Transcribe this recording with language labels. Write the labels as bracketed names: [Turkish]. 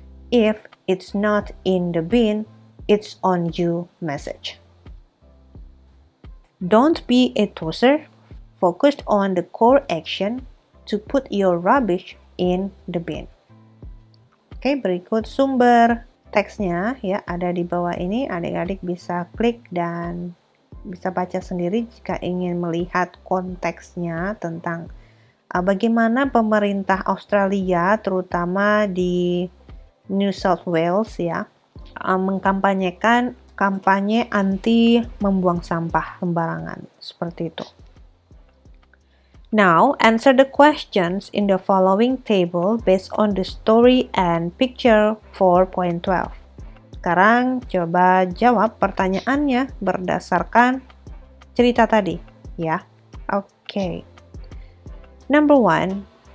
[English] If it's not in the bin, it's on you message. Don't Be a Tozer focused on the core action to put your rubbish in the bin. [Indonesian] Oke, berikut sumber teksnya ya ada di bawah ini. Adik-adik bisa klik dan bisa baca sendiri jika ingin melihat konteksnya tentang bagaimana pemerintah Australia terutama di New South Wales ya mengkampanyekan kampanye anti membuang sampah sembarangan seperti itu. [English] Now, answer the questions in the following table based on the story and picture 4.12. [Indonesian] Sekarang coba jawab pertanyaannya berdasarkan cerita tadi, ya. Oke. [English] Number 1.